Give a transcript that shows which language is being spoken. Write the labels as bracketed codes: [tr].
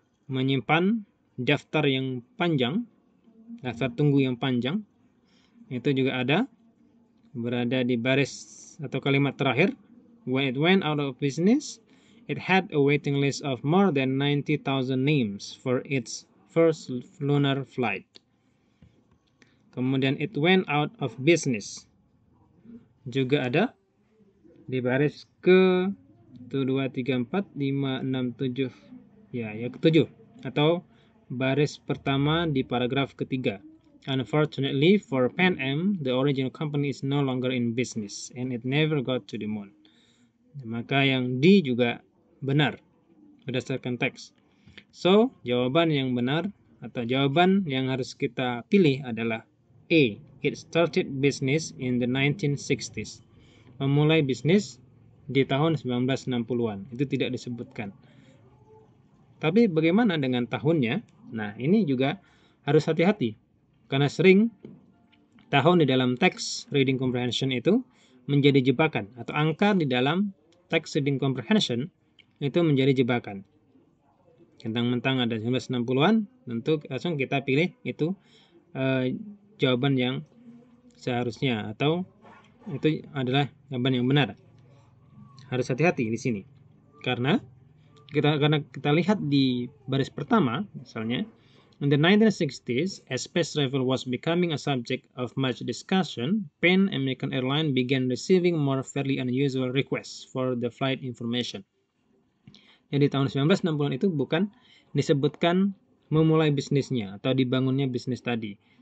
[id] Menyimpan daftar yang panjang, daftar tunggu yang panjang. Itu juga ada, berada di baris atau kalimat terakhir. [en] When it went out of business, it had a waiting list of more than 90,000 names for its first lunar flight. [id] Kemudian [en] it went out of business, [id] juga ada di baris ke 1, 2, 3, 4, 5, 6, 7, ya ke-7, atau baris pertama di paragraf ketiga. [en] Unfortunately for Pan Am, the original company is no longer in business and it never got to the moon. [id] Maka yang D juga benar berdasarkan teks. So, jawaban yang benar atau jawaban yang harus kita pilih adalah A. [en] It started business in the 1960s. [id] Memulai bisnis di tahun 1960-an. Itu tidak disebutkan. Tapi bagaimana dengan tahunnya? Nah, ini juga harus hati-hati. Karena sering tahun di dalam teks reading comprehension itu menjadi jebakan. Atau angka di dalam teks reading comprehension itu menjadi jebakan. Mentang-mentang ada 1960-an, tentu langsung kita pilih itu jawaban yang seharusnya. Atau itu adalah jawaban yang benar. Harus hati-hati di sini. Karena kita lihat di baris pertama, misalnya, [en] in the 1960s, as space travel was becoming a subject of much discussion, Pan American Airlines began receiving more fairly unusual requests for the flight information. [id] Jadi tahun 1960-an itu bukan disebutkan memulai bisnisnya atau dibangunnya bisnis tadi.